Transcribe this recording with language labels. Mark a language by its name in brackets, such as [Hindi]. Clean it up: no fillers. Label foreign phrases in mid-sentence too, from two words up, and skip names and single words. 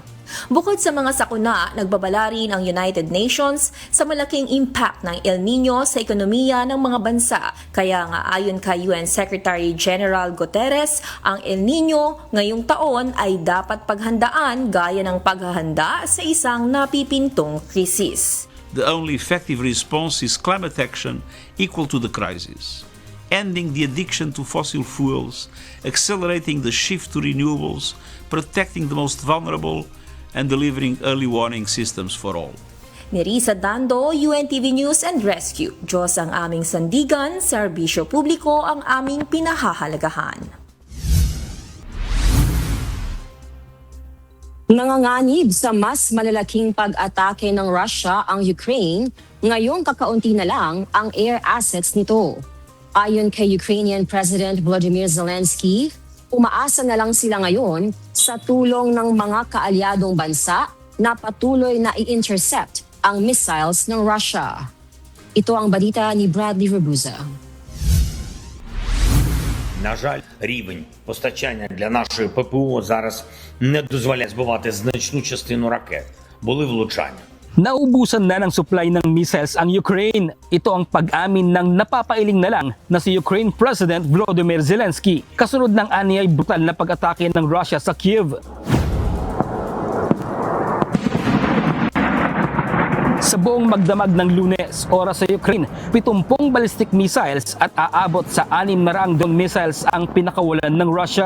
[Filipino] Bukod sa mga sakuna, nagbabala rin ang United Nations sa malaking impact ng El Nino sa ekonomiya ng mga bansa. Kaya nga ayon kay UN [English] Secretary General [Filipino] Guterres, ang El Nino ngayong taon ay dapat paghandaan gaya ng paghahanda sa isang napipintong krisis. [English] The only effective response is climate action equal to the crisis. Ending the addiction to fossil fuels, accelerating the shift to renewables, protecting the most vulnerable, and delivering early warning systems for all. [Filipino] Nerissa Dando, UNTV News and Rescue. Diyos ang aming sandigan, serbisyo publiko ang aming pinahahalagahan. Nanganganib sa mas malalaking pag-atake ng Russia ang Ukraine, ngayong kakaunti na lang ang air assets nito. Ayon kay [English] Ukrainian President [Filipino] Volodymyr Zelensky, umaasa na lang sila ngayon sa tulong ng mga kaalyadong bansa na patuloy na i-intercept ang missiles ng Russia. Ito ang balita ni Bradley Rabuza. [Ukrainian] На жаль, рівень постачання для нашої ППО зараз не дозволяє збивати значну частину ракет. Були влучання. [Filipino] Naubusan na ng supply ng missiles ang Ukraine. Ito ang pag-amin ng napapailing na lang na si [English] Ukraine President [Filipino] Volodymyr Zelensky kasunod ng aniyay brutal na pag-atake ng Russia sa Kyiv. Sa buong magdamag ng Lunes, oras sa Ukraine, 70 [English] ballistic missiles [Filipino] at aabot sa 600 missiles ang pinakawalan ng Russia.